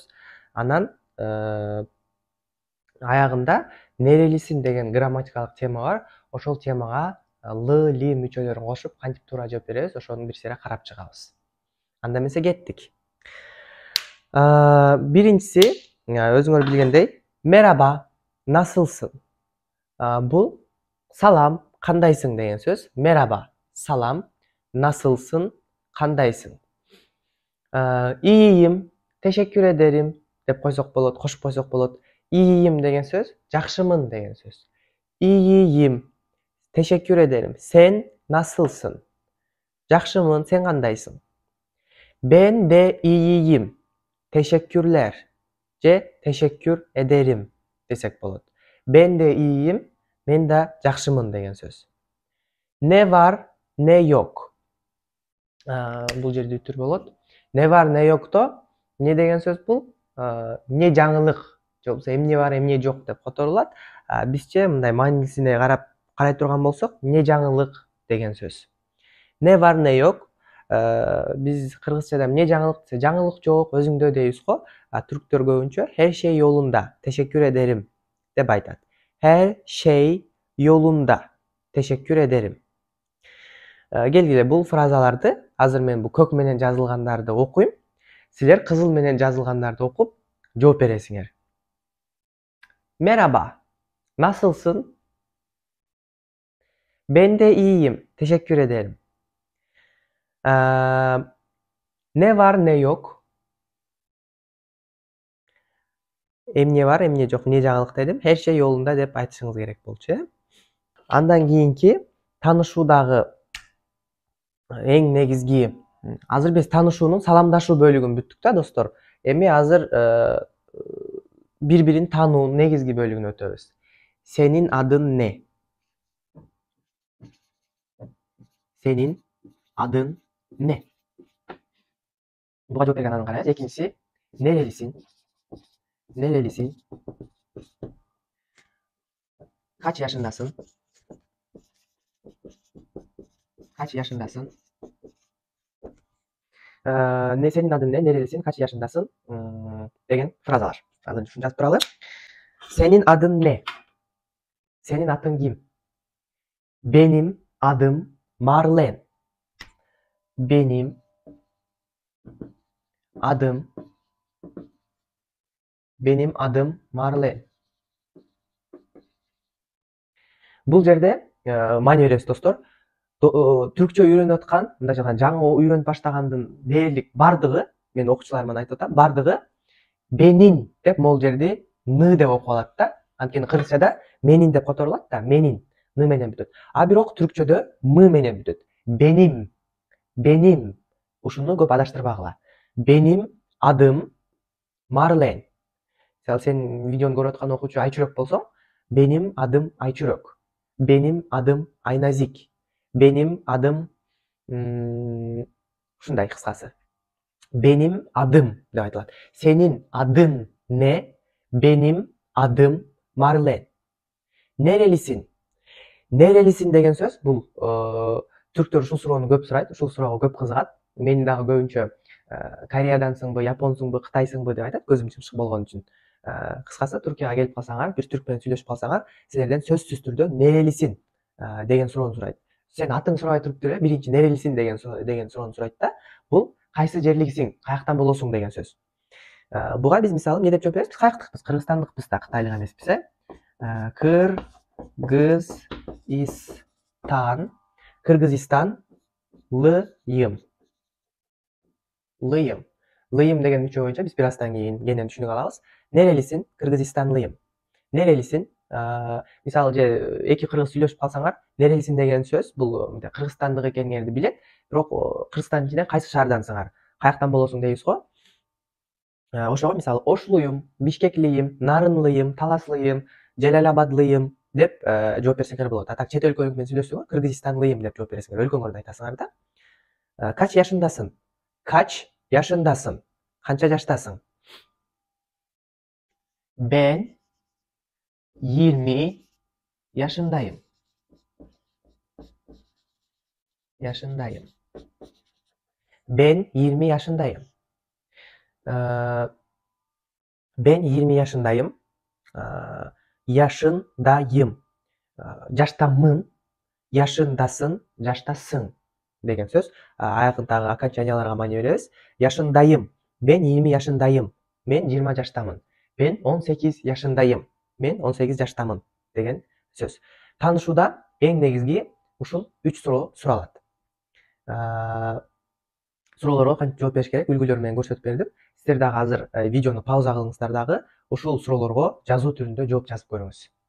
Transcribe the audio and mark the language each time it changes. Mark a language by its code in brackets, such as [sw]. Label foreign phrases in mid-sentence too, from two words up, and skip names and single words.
[ky] Анан аягында нерелисиң деген грамматикалык тема бар. Ошол темага л, ли мүчөлөрүн кошуп, кантип туура жооп беребиз, ошону бир сере карап чыгабыз. Анда эмесе кеттик. Биринчиси, өзүңөр билгендей, [tr] merhaba, nasılsın? [ky] Бул салам, кандайсың деген сөз. [tr] Merhaba, салам, nasılsın, кандайсың? İyiyim, teşekkür ederim [ky] деп койсок болот, кошуп койсок болот. İyiyim деген сөз, жакшымын деген сөз. [tr] İyiyim, teşekkür ederim. Sen nasılsın? Жакшымын, sen кандайсың? Ben de iyiyim. Teşekkürler. [ky] Je [tr] teşekkür ederim [ky] desek болот. [tr] Ben de iyiyim, [ky] men de жакшымын деген сөз. [tr] Ne var, ne yok. [ky] Бул жерде үтүр болот. [tr] Ne var, ne yok'to [ky] не деген сөз бул? Не жаңылык, же болбосо эмне бар, эмне жок деп которулат. Бизче мындай маанисине карай турган болсок, не жаңылык деген сөз. [tr] Ne var, ne yok. [ky] Биз кыргызчада эмне жаңылык десе, жаңылык жок, өзүңдө дейбиз го. Түрктөр көбүнчө [tr] her şey yolunda, teşekkür ederim [ky] деп айтат. [tr] Her şey yolunda, teşekkür ederim. [ky] Келгиле, бул фразаларды азыр мен бул көк менен жазылгандарды окуйм. Силер кызыл менен жазылгандарды окуп жооп бересиңер. [tr] Merhaba, nasılsın? Ben de iyiyim, teşekkür ederim. Ne var, ne yok. [ky] Эмне бар, эмне жок, не жаңылык дедим. [tr] Her şey yolunda [ky] деп айтышыңыз керек болчу, э? Андан кийинки таанышуудагы эң негизги, азыр биз таанышуунун саламдашуу бөлүгүн бүттүк да достор. Эми азыр бири-бирин таануунун негизги бөлүгүнө өтөбүз. [tr] Senin adın ne? Senin adın ne? [ky] Буга жооп берген анын карайбыз. Экинчиси, [tr] nerelisin? Nerelisin? Kaç yaşındasın? Kaç yaşındasın? Ne senin adın ne? Nerelisin? Kaç yaşındasın? [ky] Деген фразалар. Азыр ушуну жазып туралы. [tr] Senin adın ne? Senin adın kim? Benim adım Marlen. Benim adım Marlen. [ky] Бул жерде маани беребиз достор. Түркчө үйрөнүп аткан, мындайча айтканда жаңы үйрөнүп баштагандын дээрлик бардыгы, мен окуучуларыма айтып атам, бардыгы бенин деп могул жерде ны деп окуп алат да. Анткени кыргызчада менин деп которулат да, менин ны менен бүтөт. Бирок түркчөдө мы менен бүтөт. [tr] Benim. [ky] Ушуну көп адаштырбагыла. [tr] Benim adım Marlen. [ky] Мисалы сен видеону көрүп аткан окуучу Айчүрөк болсоң, [tr] benim adım Ayçürök. Benim adım Aynazik. Benim adım [ky] ушундай кыскасы. [tr] Benim adım [ky] деп айтылат. [tr] Senin adın ne? Benim adım Marlen. Nerelisin? [ky] Nerelisin деген сөз бул түрктөр ушул суроону көп сурайт, ушул суроого көп кызыгат. Мен дагы көбүнчө Кореядансыңбы, Японсуңбу, Кытайсыңбы деп айтат, көзүм чымшык болгон үчүн. Кыскасы, Түркияга келип калсаңар, бир түрк менен сүйлөшүп калсаңар, силерден сөзсүз түрдө нерелисиң деген суроону сурайт. Сен атың сурабай туруп деле биринчи нерелисиң деген суроону сурайт да. Бул кайсы жерликсиң, каяктан болосуң деген сөз. Буга биз мисалы эмне деп жооп беребиз? Биз каяктыкпыз? Кыргызстандыкпыз да, кытайлык эмеспиз, э? Кыргызистан лыйым. Лыйым деген мүчө боюнча биз бир аздан кийин кенен түшүнүп алабыз. [tr] Nerelisin? Kırgızistanlıyım. Nerelisin? [ky] Мисалы же эки кыргыз сүйлөшүп калсаңар, nerelisin деген сөз бул Кыргызстандык экениңерди билет. Бирок Кыргызстандын ичинен кайсы шаардансыңар, каяктан болосуң дейбиз го. Ошого мисалы Ошлуйум, Бишкеклийим, Нарынлыйым, Таласлыйым, Жалалабадлыйым деп жооп берсеңер болот. А так чет өлкөлүк менен сүйлөшсөңөр Кыргызстанлыйым деп жооп бересиңер. Өлкөңөрдү айтасыңар да. [tr] Kaç yaşındasın? Kaç yaşındasın? [ky] Канча жаштасың? [tr] Ben 20 yaşındayım. Yaşındayım. Ben 20 yaşındayım. Ben 20 yaşındayım. Yaşındayım. Жаштамын, yaşındasın, [ky] жаштасың деген сөз. Айакындагы окончанияларга маани беребиз. [tr] Yaşındayım. Ben 20 yaşındayım. [ky] Мен 20 жаштамын. [tr] Ben 18 yaşındayım. [ky] Men 18 жаштамын деген сөз. Таанышууда эң негизги ушул 3 суроо суралат. Суроолорго кантип жооп бериш керек үлгүлөр менен көрсөтүп бердим. Сиздер дагы азыр видеону пауза кылыңыздар дагы ушул суроолорго жазуу түрүндө жооп жазып көрүңүз.